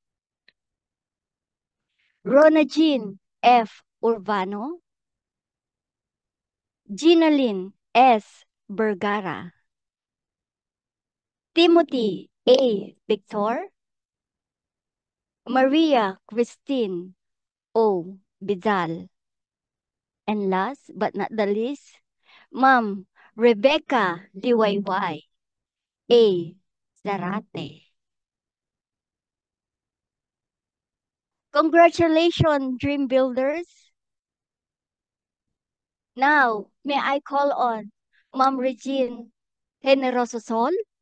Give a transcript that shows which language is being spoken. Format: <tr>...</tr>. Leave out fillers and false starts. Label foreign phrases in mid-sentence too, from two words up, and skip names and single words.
<en>Rona Jean F. Urbano. Ginalyn S. Bergara. Timothy A. Victor. Maria Christine O. Bidal. And last but not the least, Ma'am Rebecca Liwayway A. Zarate. Congratulations, Dream Builders. Now, may I call on Ma'am Regine Generoso Sol?</en>